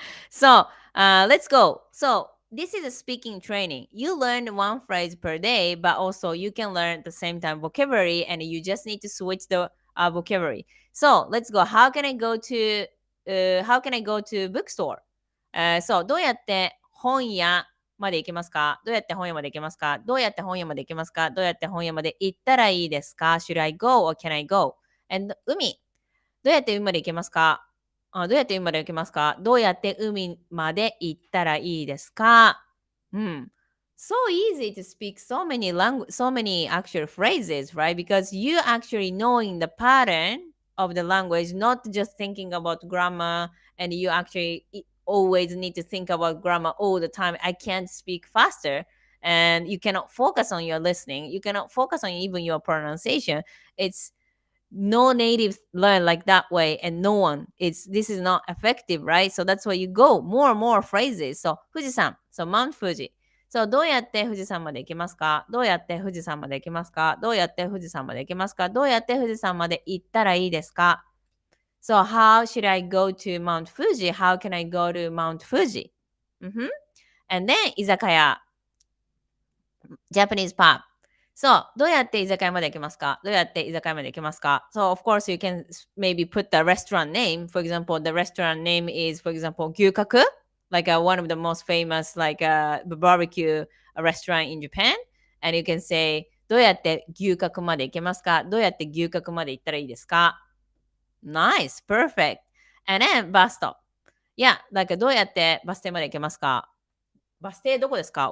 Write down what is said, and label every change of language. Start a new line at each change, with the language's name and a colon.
English: So let's go. So this is a speaking training. You learn one phrase per day, but also you can learn at the same time vocabulary and you just need to switch the vocabulary. So let's go. How can I go to bookstore?
Japanese: そう、どうやって本屋まで行けますか？どうやって本屋まで行けますか？どうやって本屋まで行けますか？どうやって本屋まで行ったらいいですか？
English: Should I go or can I go?
Japanese: And 海、どうやって海まで行けますか？どうやって海まで行けますか？どうやって海まで行ったらいいですか？うん。
English: so easy to speak so many actual phrases, right? Because you actually knowing the pattern of the language, not just thinking about grammar, and you actually always need to think about grammar all the time. I can't speak faster, and you cannot focus on your listening, you cannot focus on even your pronunciation. It's no native learn like that way, and no one, it's this is not effective, right? So that's why you go more and more phrases.
Japanese: So 富士山
English: so Mount Fuji,
Japanese: so どうやって富士山まで行けますか、どうやって富士山まで行けますか、どうやって富士山まで行けますか、どうやって富士山まで行ったらいいですか。
English: So how should I go to Mount Fuji, how can I go to Mount Fuji. And then 居酒屋 Japanese pub.
Japanese: So, どうやって居酒屋まで行けますか、どうやって居酒屋まで行けますか。
English: So, of course, you can maybe put the restaurant name. For example, the restaurant name is, for example, 牛角 like one of the most famous like barbecue restaurant in Japan. And you can say,
Japanese: どうやって牛角まで行けますか、どうやって牛角まで行ったらいいですか。
English: Nice, perfect. And then, bus stop.
Japanese: Yeah, like どうやってバス停まで行けますか、バス停どこですか？